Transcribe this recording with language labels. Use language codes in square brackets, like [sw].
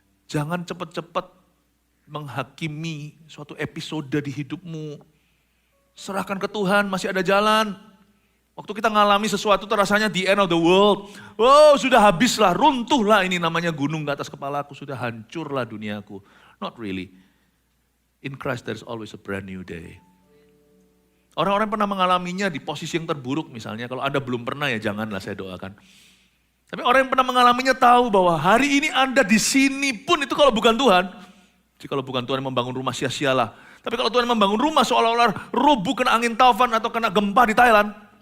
[id] Jangan cepat-cepat menghakimi suatu episode di hidupmu. Serahkan ke Tuhan, masih ada jalan. Waktu kita ngalami sesuatu terasanya [en] the end of the world. [id] Oh sudah habislah, runtuhlah ini namanya gunung ke atas kepalaku. Sudah hancurlah duniaku. [en] Not really. In Christ there's always a brand new day. [id] Orang-orang pernah mengalaminya di posisi yang terburuk misalnya. Kalau Anda belum pernah ya janganlah saya doakan. Tapi orang yang pernah mengalaminya tahu bahwa hari ini Anda di sini pun itu kalau bukan Tuhan. Kalau bukan Tuhan yang membangun rumah sia-sialah. Tapi kalau Tuhan membangun rumah seolah-olah rubuh kena angin taufan atau kena gempa di Thailand.